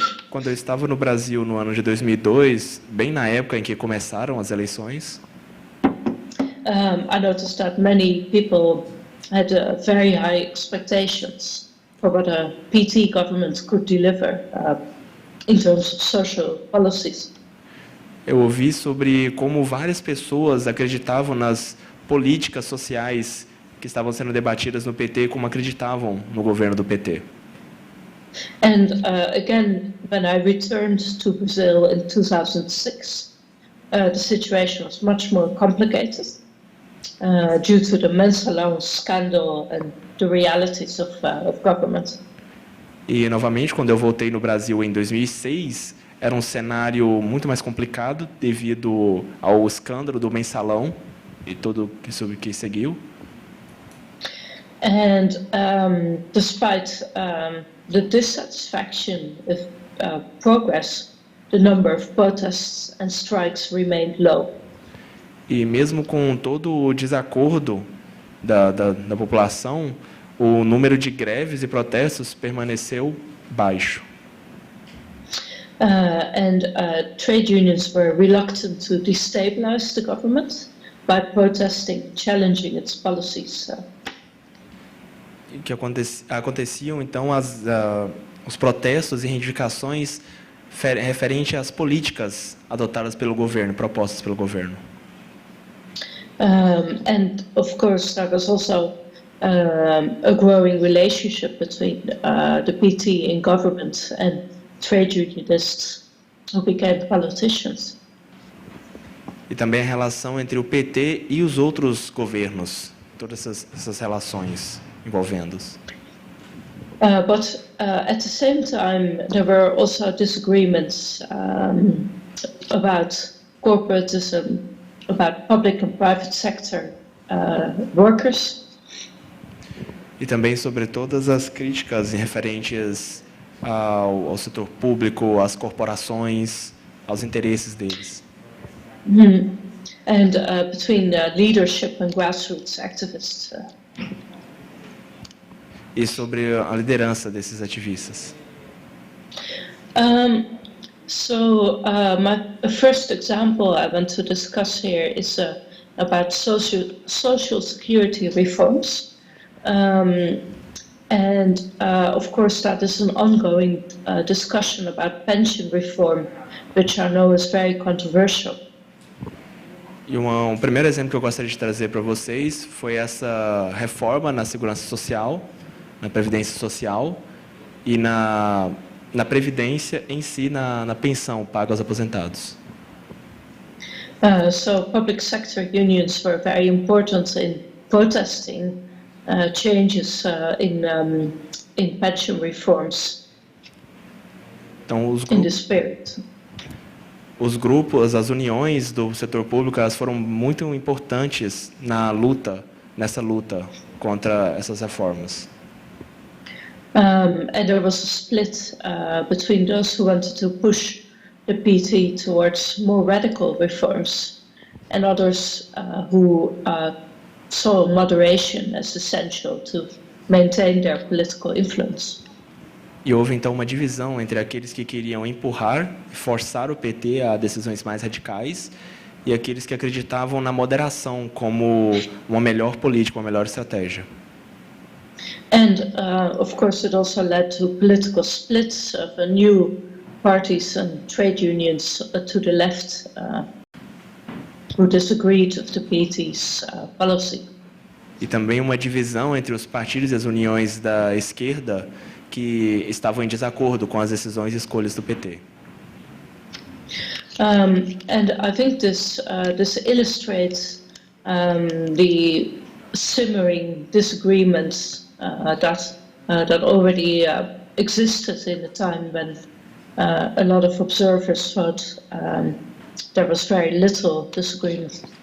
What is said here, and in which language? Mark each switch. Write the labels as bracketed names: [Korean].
[Portuguese] Quando eu estava no Brasil no ano de 2002, bem na época em que começaram as eleições, [English] I noticed that many people had very high expectations for what a PT government could deliver in terms of social policies. [Portuguese] eu ouvi sobre como várias pessoas acreditavam nas políticas sociais que estavam sendo debatidas no PT, como acreditavam no governo do PT. [English] And again, when I returned to Brazil in 2006, the situation was much more complicated due to the mensalão scandal and the realities of government. [Portuguese] E, novamente, quando eu voltei no Brasil em 2006, era um cenário muito mais complicado devido ao escândalo do mensalão e tudo que seguiu. [English] And despite the dissatisfaction with progress, the number of protests and strikes remained low. [Portuguese] E mesmo com todo o desacordo da população, o número de greves e protestos permaneceu baixo. [English] And trade unions were reluctant to destabilize the government by protesting, challenging its policies. [Portuguese] Que aconteciam então os protestos e reivindicações referente às políticas adotadas pelo governo, propostas pelo governo. [English] And of course there was also a growing relationship between the PT in government and trade unionists who became politicians. [Portuguese] E também a relação entre o PT e os outros governos, todas essas relações envolvendo-os. [English] But at the same time, there were also disagreements about corporatism, about public and private sector workers. [Portuguese] E também sobre todas as críticas referentes ao setor público, às corporações, aos interesses deles. [English] And between leadership and grassroots activists. [Portuguese] E sobre a liderança desses ativistas. [English] So my first example I want to discuss here is about social security reforms. And of course that is an ongoing discussion about pension reform, which I know is very controversial. [Portuguese] E um primeiro exemplo que eu gostaria de trazer para vocês foi essa reforma na segurança social, na previdência social e na previdência em si, na pensão paga aos aposentados. [English] So public sector unions were very important in protesting changes in pension reforms. [Portuguese] Então, [English] in the spirit. [Portuguese] Os grupos, as uniões do setor público, elas foram muito importantes nessa luta contra essas reformas. [English] And there was a split between those who wanted to push the PT towards more radical reforms and others who saw moderation as essential to maintain their political influence. [Portuguese] E houve então uma divisão entre aqueles que queriam empurrar e forçar o PT a decisões mais radicais e aqueles que acreditavam na moderação como uma melhor política, uma melhor estratégia. [English] And of course it also led to political splits of new parties and trade unions to the left who disagreed with the PT's policy. [Portuguese] E também uma divisão entre os partidos e as uniões da esquerda que estavam em desacordo com as decisões e escolhas do PT. [English] And I think this illustrates the simmering disagreements that already existed in a time when a lot of observers thought there was very little disagreement.